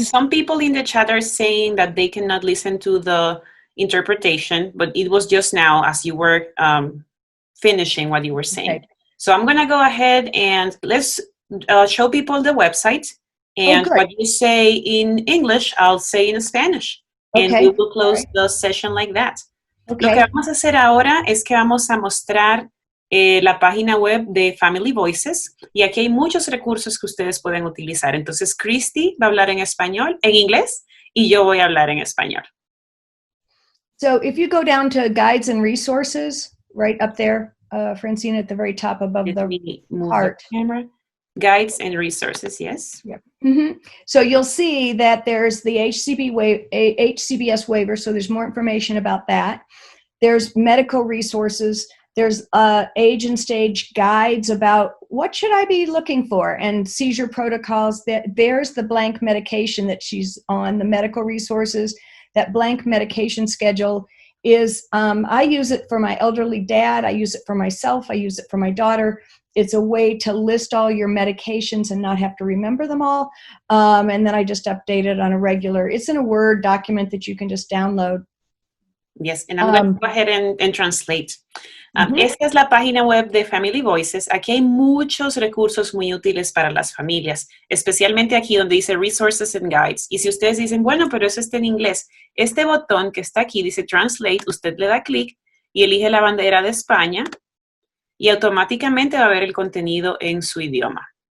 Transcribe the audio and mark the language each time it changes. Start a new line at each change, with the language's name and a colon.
English: Some people in the chat are saying that they cannot listen to the interpretation, but it was just now as you were finishing what you were saying. Okay. So I'm going to go ahead and let's show people the website. And what you say in English, I'll say in Spanish. And we will close the session like that. Okay.
Spanish: Lo que vamos a hacer ahora es que vamos a mostrar la página web de Family Voices, y aquí hay muchos recursos que ustedes pueden utilizar. Entonces, Christy va a hablar en español, en inglés, y yo voy a hablar en español.
English: So if you go down to Guides and Resources, right up there, Francine, at the very top above the heart. Camera. Guides and Resources, yes. Yep. Mm-hmm. So you'll see that there's the HCBS waiver, so there's more information about that. There's medical resources. There's age and stage guides about what should I be looking for, and seizure protocols. There's the blank medication that she's on, the medical resources. That blank medication schedule is, I use it for my elderly dad. I use it for myself. I use it for my daughter. It's a way to list all your medications and not have to remember them all. And then I just update it on a regular, it's in a Word document that you can just download. Yes, and I'm going to go ahead and translate.
Spanish: Esta es la página web de Family Voices. Aquí hay muchos recursos muy útiles para las familias, especialmente aquí donde dice Resources and Guides. Y si ustedes dicen, bueno, pero eso está en inglés, este botón que está aquí dice Translate, usted le da clic y elige la bandera de España y automáticamente va a ver el contenido en su idioma.